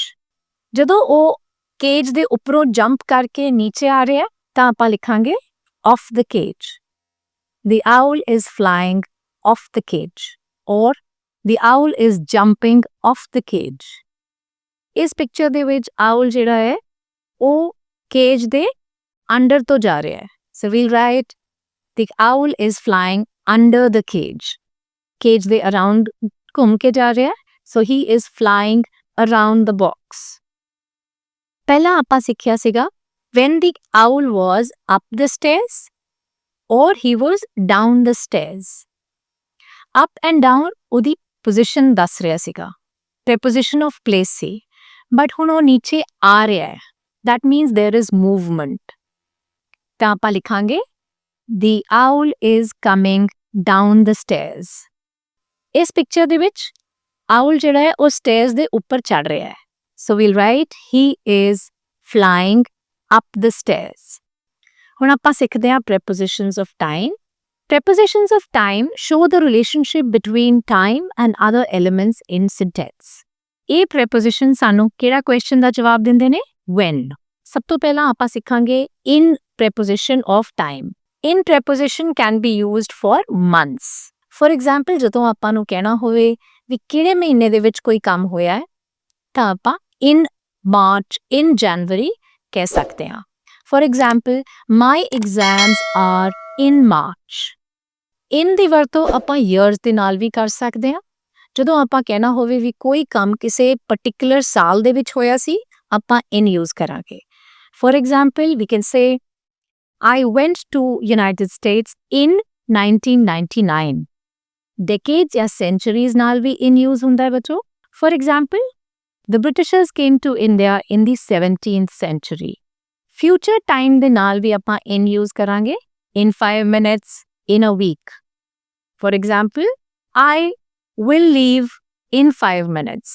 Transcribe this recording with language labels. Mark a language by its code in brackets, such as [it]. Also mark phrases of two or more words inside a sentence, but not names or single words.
[pa] ਜਦੋਂ ਉਹ ਕੇਜ ਦੇ ਉੱਪਰੋਂ ਜੰਪ ਕਰਕੇ ਨੀਚੇ ਆ ਰਿਹਾ ਤਾਂ ਆਪਾਂ ਲਿਖਾਂਗੇ [en] off the cage. The owl is flying off the cage or the owl is jumping off the cage. [pa] ਇਸ ਪਿਕਚਰ ਦੇ ਵਿੱਚ owl ਜਿਹੜਾ ਹੈ ਉਹ ਕੇਜ ਦੇ ਅੰਡਰ ਤੋਂ ਜਾ ਰਿਹਾ ਹੈ. [en] So we'll write the owl is flying under the cage. [pa] Cage ਦੇ around ਘੁੰਮ ਕੇ ਜਾ ਰਿਹਾ ਹੈ. [en] So he is flying around the box. [pa] ਪਹਿਲਾਂ ਆਪਾਂ ਸਿੱਖਿਆ ਸੀਗਾ [en] when the owl was up the stairs or he was down the stairs. Up and down [pa] ਉਹਦੀ position ਦੱਸ ਰਿਹਾ ਸੀਗਾ. [en] Preposition of place [pa] ਸੀ. But ਹੁਣ ਉਹ ਨੀਚੇ ਆ ਰਿਹਾ ਹੈ. [en] That means there is movement. [pa] ਤਾਂ ਆਪਾਂ ਲਿਖਾਂਗੇ [en] the owl is coming down the stairs. [pa] ਇਸ ਪਿਕਚਰ ਦੇ ਵਿੱਚ owl ਜਿਹੜਾ ਹੈ ਉਹ stairs ਦੇ ਉੱਪਰ ਚੜ ਰਿਹਾ ਹੈ. [en] So we'll write he is flying up the stairs. [pa] ਹੁਣ ਆਪਾਂ ਸਿੱਖਦੇ ਹਾਂ [en] prepositions of time. Prepositions of time show the relationship between time and other elements in sentence. [pa] ਇਹ preposition ਸਾਨੂੰ ਕਿਹੜਾ question ਦਾ ਜਵਾਬ ਦਿੰਦੇ ਨੇ? When. ਸਭ ਤੋਂ ਪਹਿਲਾਂ ਆਪਾਂ ਸਿੱਖਾਂਗੇ [en] in preposition of time. In preposition can be used for months. For example, [pa] ਜਦੋਂ ਆਪਾਂ ਨੂੰ ਕਹਿਣਾ ਹੋਵੇ ਵੀ ਕਿਹੜੇ ਮਹੀਨੇ ਦੇ ਵਿੱਚ ਕੋਈ ਕੰਮ ਹੋਇਆ ਹੈ ਤਾਂ ਆਪਾਂ [en] in March, in January [pa] ਕਹਿ ਸਕਦੇ ਹਾਂ. [en] For example, my exams are in March. [pa] In ਦੀ ਵਰਤੋਂ ਆਪਾਂ years ਦੇ ਨਾਲ ਵੀ ਕਰ ਸਕਦੇ ਹਾਂ. ਜਦੋਂ ਆਪਾਂ ਕਹਿਣਾ ਹੋਵੇ ਵੀ ਕੋਈ ਕੰਮ ਕਿਸੇ particular ਸਾਲ ਦੇ ਵਿੱਚ ਹੋਇਆ ਸੀ ਆਪਾਂ [en] in use [pa] ਕਰਾਂਗੇ. [en] For example, we can say I went to United States in 1999. [pa] Decades ਜਾਂ centuries ਨਾਲ ਵੀ [en] in use [pa] ਹੁੰਦਾ ਹੈ ਬੱਚੋ. [en] For example, the Britishers came to India in the 17th century. Future time [pa] ਦੇ ਨਾਲ ਵੀ ਆਪਾਂ [en] in use [pa] ਕਰਾਂਗੇ. [en] In 5 minutes, in a week. For example, I will leave in 5 minutes.